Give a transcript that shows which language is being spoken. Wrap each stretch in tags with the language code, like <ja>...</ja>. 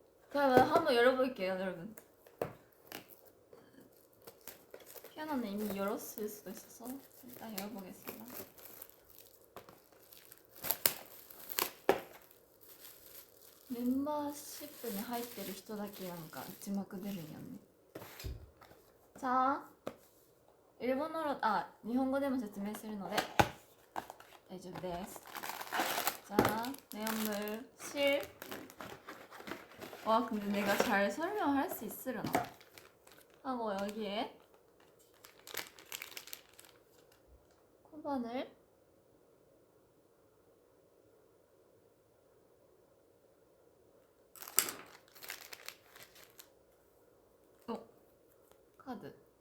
<ko>그러면 한번 열어볼게요, 여러분. 피아노는 이미 열었을 수도 있어서 일단 열어보겠습니다.</ko> <ja>멤버십に入ってる人だけなんか字幕出るんやね。</ja> <ko>자 일본어로</ko> <ja>日本語でも説明するので大丈夫です。</ja> <ko>자 내용물 실. 와 근데 내가 잘 설명할 수 있으려나? 하고 여기에 코바늘 카드.</ko>